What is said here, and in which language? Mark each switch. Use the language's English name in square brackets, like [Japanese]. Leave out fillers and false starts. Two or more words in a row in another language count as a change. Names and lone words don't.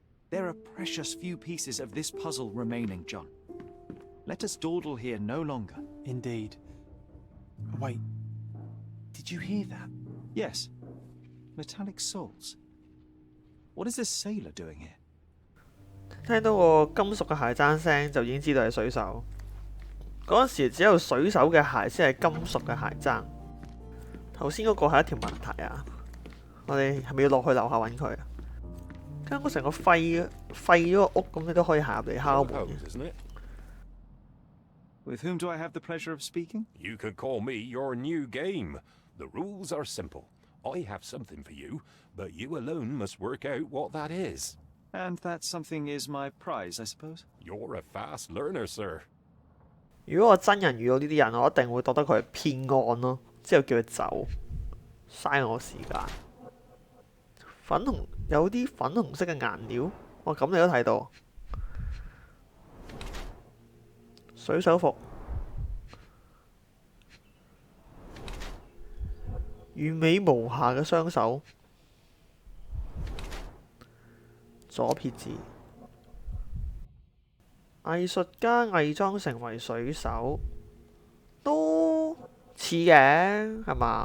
[English] There are precious few pieces of this puzzle remaining, John. Let us dawdle here no longer. Indeed. Wait, did you hear that? Yes. Metallic souls. What is this sailor doing here? [Cantonese] 聽到個金屬嘅鞋踭聲就已經知道係水手。嗰陣時只有水手嘅鞋先係金屬嘅鞋踭。頭先嗰個係一條問題啊！我哋係咪要落去樓下揾佢啊？間屋成個廢咗個屋咁，你都可以行入嚟敲門嘅。 [English] With whom do I have the pleasure of speaking? You could call me your new game. The rules are simple. I have something for you, but you alone must work out what that is. And that something is my prize, I suppose? You're a fast learner, sir. [Cantonese] 如果我真人遇到呢啲人，我一定會覺得佢係騙案咯，之後叫佢走，嘥我時間。有啲粉紅色嘅顏料，哇！咁你都睇到。水手服，完美無瑕嘅雙手，左撇子，藝術家偽裝成為水手，都似嘅係嘛？